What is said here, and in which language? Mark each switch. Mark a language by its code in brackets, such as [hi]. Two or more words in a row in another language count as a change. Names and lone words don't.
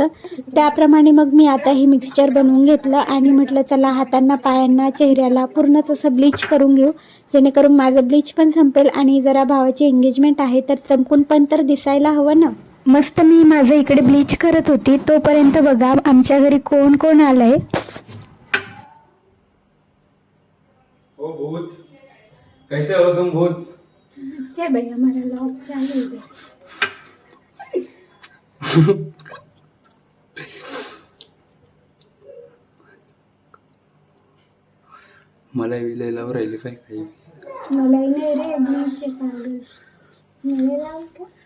[mr] त्याप्रमाणे मग मी आता हे मिक्सचर बनवून घेतलं आणि म्हटलं चला हातांना पायांना चेहऱ्याला पूर्णच असं ब्लीच करून घेऊ, जेणेकरून माझं ब्लीच पण संपेल आणि जरा भावाची एंगेजमेंट आहे तर चमकून पण तर दिसायला हवं ना. मस्त मी माझं इकडे ब्लीच करत होती तोपर्यंत बघा आमच्या घरी कोण कोण आलंय. [hi] ओ भूत, कैसे हो तुम भूत? जय भैया, हमारा लॉग चालू है. [mr] मला विलय लावून राहिले काय काही. मला नाही रे, ब्लीच पावडर मला लाव का?